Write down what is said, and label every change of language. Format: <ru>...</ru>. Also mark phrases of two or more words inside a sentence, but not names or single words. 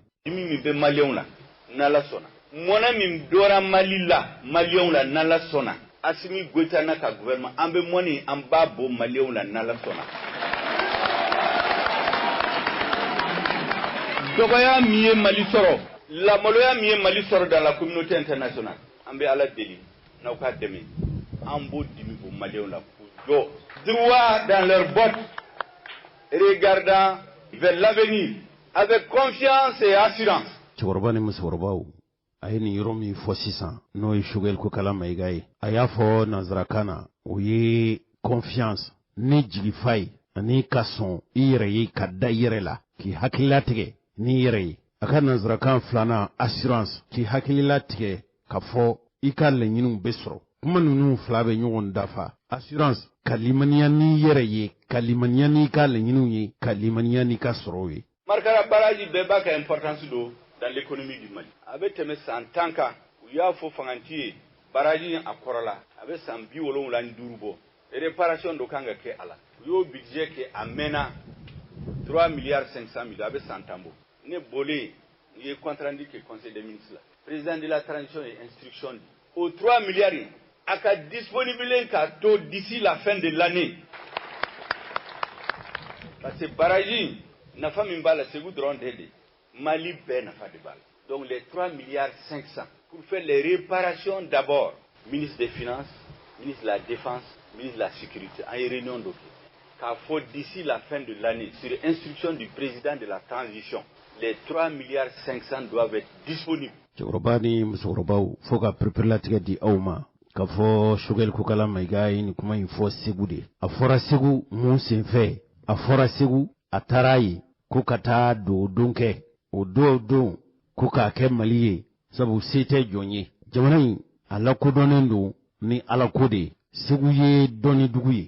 <bm>Min bɛ maliyɛnw la n'Ala sɔnna mɔnɛ min dɔra Mali la maliyɛnw la n'Ala sɔnna Assimi Goïta n'a ka gouvernement an bɛ mɔni an b'a bɔ maliyɛnw la n'Ala sɔnna dɔgɔya min ye Mali sɔrɔ lamaloya min ye Mali sɔrɔ</bm> <fr>dans la communauté internationale</fr> <bm>an bɛ Ala deli n'aw ka dɛmɛ an b'o dimi o maliyɛnw la k'u jɔ</bm> <fr>droit dans leurs bottes regardant vers l'avenir avec confiance et assurance.</fr> <bm>Cɛkɔrɔba ni musokɔrɔbaw a ye nin yɔrɔ min fɔ sisan n'o ye Choguel Kokala Mayiga ye a y'a fɔ nanzarakan na o ye confiance ni jigifa ye ani ka sɔn i yɛrɛ ye ka da i yɛrɛ la k'i hakilila tigɛ n'i yɛrɛ ye a ka nanzarakan filanan assurance k'i hakilila tigɛ ka fɔ i ka laɲiniw bɛ sɔrɔ kuma ninnu fila bɛ ɲɔgɔn dafa assurance ka limaniya n'i yɛrɛ ye ka limaniya n'i ka laɲiniw ye ka limaniya n'i ka sɔrɔw ye. Markara baraji bɛɛ b'a ka importance do</bm> <fr>dans l'économie du Mali</fr> <bm>a bɛ tɛmɛ san 10 kan u y'a fɔ fanganti ye baraji a kɔrɔla a bɛ san 75 bɔ réparation do kan ka kɛ a la u y'o budget kɛ a mɛnna 3 milliards 500 millions a bɛ san 10 bɔ ne bɔlen u ye</bm> <fr>compte rendu</fr> <bm>kɛ</bm> <fr>conseil des ministres</fr> <bm>la</bm> <fr>président de la transition et instruction</fr> <bm>di o 3 milliards in a ka disponible ka to</bm> <fr>d'ici la fin de l'année parce que</fr> <bm>baraji nafa min b'a la</bm> <fr>Segu dɔrɔn tɛ de Mali bɛɛ nafa de b'a la donc les 3 milliards 500 pour faire les réparations d'abord ministre des finances ministre de la défense ministre de la sécurité en réunion</fr> <bm>dɔ kɛ k'a fɔ</bm> <fr>d'ici la fin de l'année sur instruction du président de la transition les 3 milliards 500 doivent être disponibles.</fr> <bm>Cɛkɔrɔba ni musokɔrɔbaw fo ka perepere di aw ma k'a fɔ Choguel Kokala Mayiga ye nin kuma in fɔ Segu de a fɔra Segu mun senfɛ a fɔra Segu a taara ye ko ka taa don kɛ o don ko k'a kɛ Mali ye sabu se tɛ jɔn ye jamana in a lakodɔnnen don ni Ala ko de Segu ye dɔnni dugu ye</bm>